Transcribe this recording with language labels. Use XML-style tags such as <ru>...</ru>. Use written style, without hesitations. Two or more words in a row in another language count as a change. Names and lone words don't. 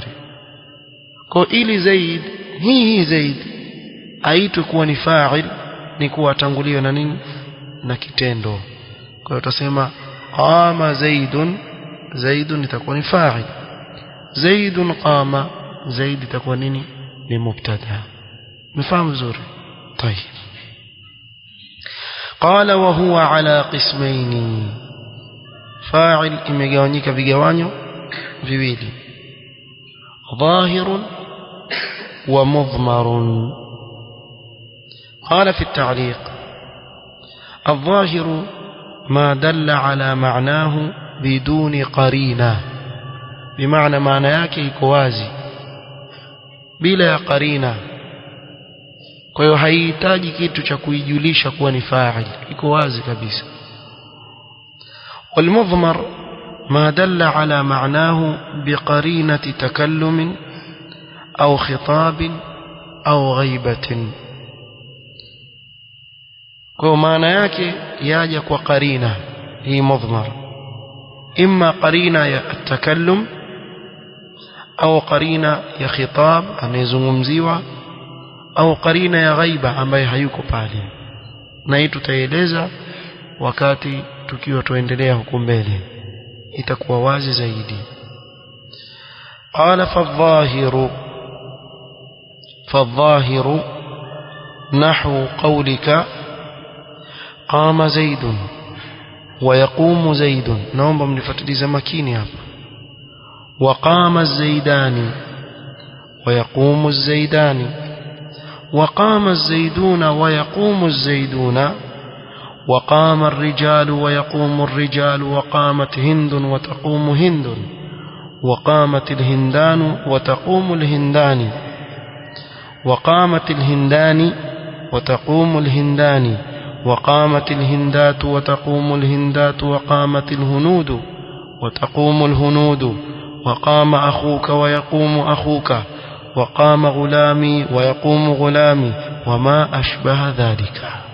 <sw>kwa ili Zaid hii Zaid aitwe kuwa ni fa'il ni kuwa tanguliwa na nini? na kitendo. kwa hiyo tutasema</sw> <ar>قام زيد,</ar> <sw>zaidun itakuwa ni fa'il.</sw> <ar>زيد قام,</ar> <sw>zaid itakuwa nini? ni mubtada. mfahamu vizuri?</sw> <ar>طيب. قال وهو على قسمين.</ar> <sw>فاعل imegawanyika vigawanyo viwili:</sw> <ar>ظاهر ومضمر. قال في التعليق: الظاهر ما دل على معناه بدون قرينة، بمعنى معنى</ar> <sw>yake iko wazi bila ya qarina. kwa hiyo haihitaji kitu cha kuijulisha kuwa ni fa'il, iko wazi kabisa.</sw> <ar>والمضمر ما دل على معناه بقرينة تكلم أو خطاب أو غيبة.</ar> <sw>kwa maana yake yaja kwa qarina. hii mudhmar imma qarina ya takallum au qarina ya khitab anayezungumziwa, au qarina ya ghaiba ambaye hayuko pale, na hii tutaeleza wakati tukiwa tuendelea huko mbele, itakuwa wazi zaidi.</sw> <ar>قال فالظاهر فالظاهر نحو قولك قام زيد ويقوم زيد.</ar> <sw>naomba mnifuatilize makini hapa.</sw> <ar>وقام الزيدان ويقوم الزيدان وقام الزيدون ويقوم الزيدون وقام الرجال ويقوم الرجال وقامت هند وتقوم هند وقامت الهندان وتقوم الهندان وقامت الهندان وتقوم الهندان وقامت الهندات وتقوم الهندات وقامت الهنود وتقوم الهنود وقام أخوك ويقوم أخوك وقام غلامي ويقوم غلامي وما أشبه ذلك.</ar>